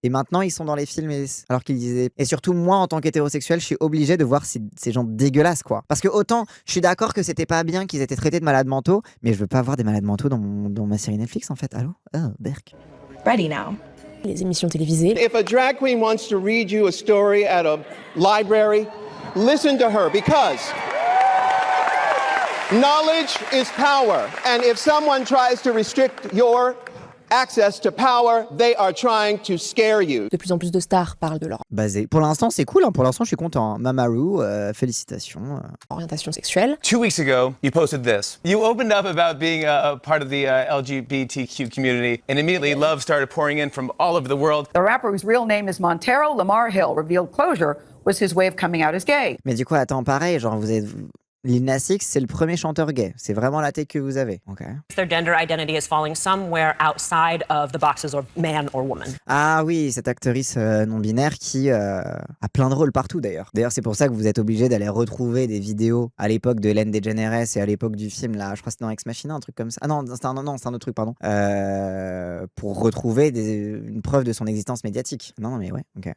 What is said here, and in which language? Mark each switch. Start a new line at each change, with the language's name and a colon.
French: Et maintenant, ils sont dans les films alors qu'ils disaient... Et surtout, moi, en tant qu'hétérosexuel, je suis obligé de voir ces gens dégueulasses, quoi. Parce que autant, je suis d'accord que c'était pas bien qu'ils étaient traités de malades mentaux, mais je veux pas voir des malades mentaux dans ma série Netflix, en fait. Allô? Oh, Berk.
English: Ready now.
French: Les émissions télévisées.
English: If a drag queen wants to read you a story at a library, listen to her because knowledge is power. And if someone tries to restrict your access to power, they are trying to scare you.
French: De plus en plus de stars parlent de leur basé. Pour l'instant, c'est cool. Pour l'instant, je suis content. Mamaru, félicitations. orientation sexuelle.
English: 2 weeks ago, you posted this. You opened up about being a part of the LGBTQ community, and immediately love started pouring in from all over the world. The rapper whose real name is Montero Lamar Hill revealed closure was his way of coming out as gay.
French: Mais du coup, attends, pareil, genre vous êtes... Lil Nas X, c'est le premier chanteur gay. C'est vraiment la tech que vous avez. Ok.
English: Their gender identity is falling somewhere outside of the boxes of man or woman.
French: Ah oui, cette actrice non-binaire qui a plein de rôles partout d'ailleurs. D'ailleurs, c'est pour ça que vous êtes obligé d'aller retrouver des vidéos à l'époque de Ellen DeGeneres et à l'époque du film, là, je crois que c'était dans Ex Machina, un truc comme ça. Ah non, c'est un autre truc, pardon. Pour retrouver une preuve de son existence médiatique. Non, mais ouais, ok.